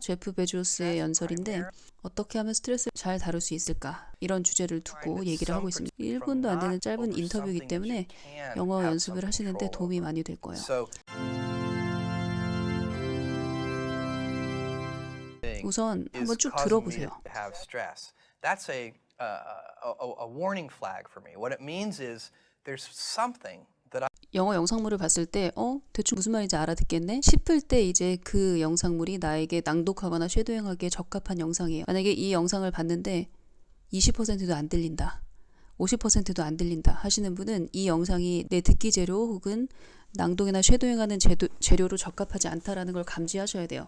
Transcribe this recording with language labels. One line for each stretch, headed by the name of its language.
Korean: 제프 베조스의 연설인데 어떻게 하면 스트레스를 잘 다룰 수 있을까? 이런 주제를 두고 얘기를 하고 있습니다. 1분도 안 되는 짧은 인터뷰이기 때문에 영어 연습을 하시는데 도움이 많이 될 거예요. 우선 한번 쭉 들어보세요.
English: That's a warning flag for me. What it means is there's something that
Korean: 영어 영상물을 봤을 때 대충 무슨 말인지 알아듣겠네 싶을 때 이제 그 영상물이 나에게 낭독하거나 쉐도잉하기에 적합한 영상이에요. 만약에 이 영상을 봤는데 20%도 안 들린다, 50%도 안 들린다 하시는 분은 이 영상이 내 듣기 재료 혹은 낭독이나 쉐도잉하는 재료로 적합하지 않다라는 걸 감지하셔야 돼요.